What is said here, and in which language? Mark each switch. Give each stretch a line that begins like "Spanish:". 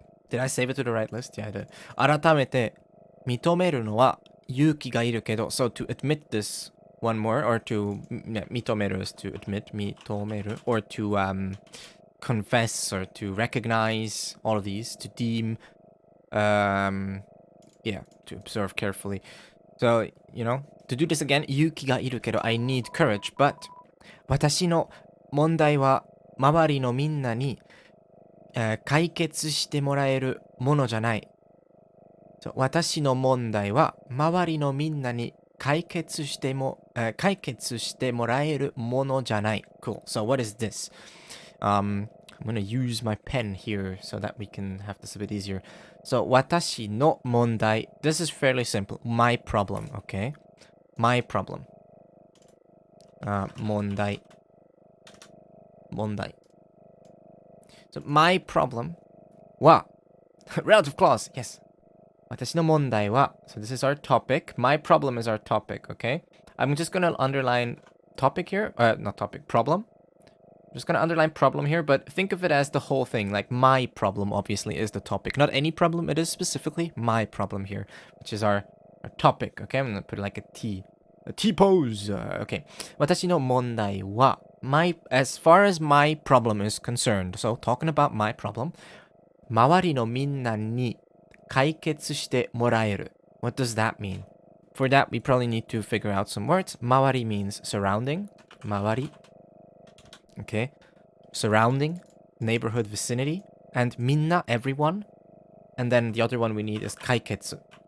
English: Did I save it to the right list? Yeah, I did.
Japanese: 改めて認めるのは勇気がいるけど
English: so to admit this one more, or to 認める is to admit, 認める or to confess or to recognize, all of these, to deem, yeah, to observe carefully. So, you know, to do this again,
Japanese: 勇気がいるけど
English: I need courage, but
Japanese: 私の問題は周りのみんなに、解決してもらえるものじゃない。 So, 私の問題は周りのみんなに解決してもらえるものじゃない。
English: Cool. So what is this? I'm going to use my pen here so that we can have this a bit easier. So 私の問題.This is fairly simple. My problem, okay? My problem. 問題. So my problem は relative clause. Yes.
Japanese: 私の問題は
English: so this is our topic. My problem is our topic, okay? I'm just going to underline topic here. Not topic, problem. I'm just going to underline problem here, but think of it as the whole thing. Like my problem, obviously, is the topic. Not any problem. It is specifically my problem here, which is our topic, okay? I'm going to put it like a T. A T pose. Okay.
Japanese: 私の問題は
English: as far as my problem is concerned. So talking about my problem.
Japanese: 周りのみんなに解決してもらえる.
English: What does that mean? For that, we probably need to figure out some words. 周り means surrounding. 周り.Okay. Surrounding, neighborhood, vicinity. And みんな, everyone. And then the other one we need is 解決.